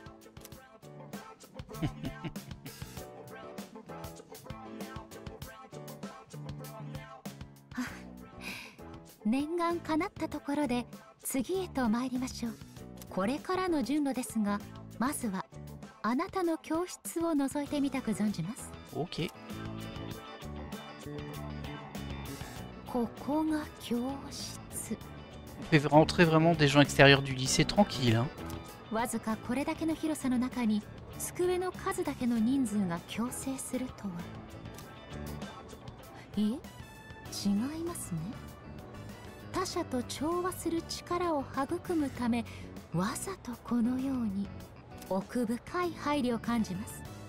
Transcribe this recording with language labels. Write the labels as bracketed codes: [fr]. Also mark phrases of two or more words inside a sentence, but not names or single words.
[ja] 念願かなったところで次へと参りましょう。これからの順路ですが、まずはあなたの教室を覗いてみたく存じます。 Ok. ここが教室。 [fr] On fait rentrer vraiment des gens extérieurs du lycée tranquille. Hein. [ja] わずかこれだけの広さの中に机の数だけの人数が共生するとは。いえ、違いますね。他者と調和する力を育むため、わざとこのように奥深い配慮を感じます。